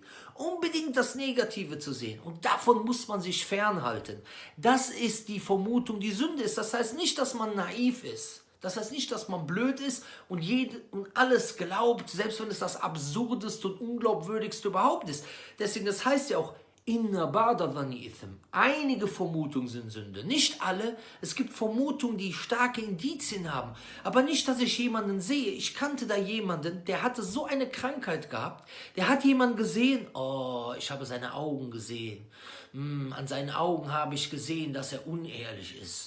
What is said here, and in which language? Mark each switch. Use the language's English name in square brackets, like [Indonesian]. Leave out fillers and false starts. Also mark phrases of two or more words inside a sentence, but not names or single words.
[German] Unbedingt das Negative zu sehen. Und davon muss man sich fernhalten. Das ist die Vermutung, die Sünde ist. Das heißt nicht, dass man naiv ist. Das heißt nicht, dass man blöd ist und alles glaubt, selbst wenn es das Absurdeste und Unglaubwürdigste überhaupt ist. Deswegen, das heißt ja auch, [Arabic] إن بعض الظن إثم. [German] Einige Vermutungen sind Sünde, nicht alle. Es gibt Vermutungen, die starke Indizien haben, aber nicht, dass ich jemanden sehe. Ich kannte da jemanden, der hatte so eine Krankheit gehabt, der hat jemanden gesehen, oh, ich habe seine Augen gesehen. An seinen Augen habe ich gesehen, dass er unehrlich ist.